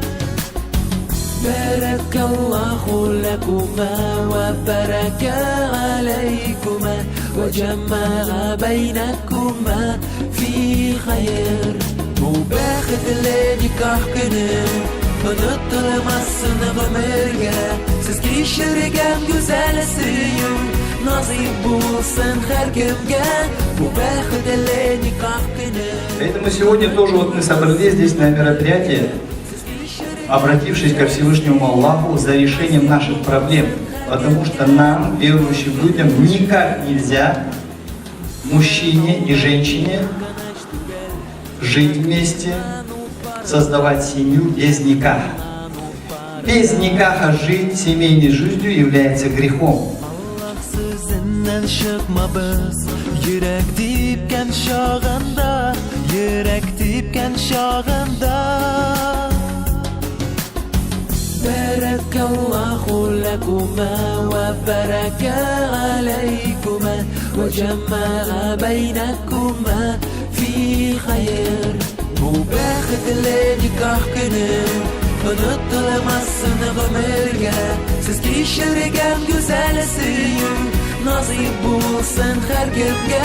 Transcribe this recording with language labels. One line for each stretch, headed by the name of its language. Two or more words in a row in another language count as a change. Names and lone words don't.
Arabic: بارك الله لكما وبارك عليكما وجمع بينكما في خير.
Tatar: Bu бәхетле никах көне, онытылмасын гомергә, сез кичергән гүзәл сөю, насыйп булсын һәркемгә. Bu бәхетле никах көне.
Russian: Поэтому сегодня тоже мы собрались здесь на мероприятии, обратившись ко Всевышнему Аллаху за решением наших проблем. Потому что нам, верующим людям, никак нельзя, мужчине и женщине, жить вместе, создавать семью без никаха. Без никаха жить семейной жизнью является грехом.
Arabic: بارك الله لكما وبارك عليكما وجمع بينكما في خير.
Tatar: Bu бәхетле никах көне, онытылмасын гомергә, сез кичергән гүзәл сөю, насыйп булсын һәркемгә.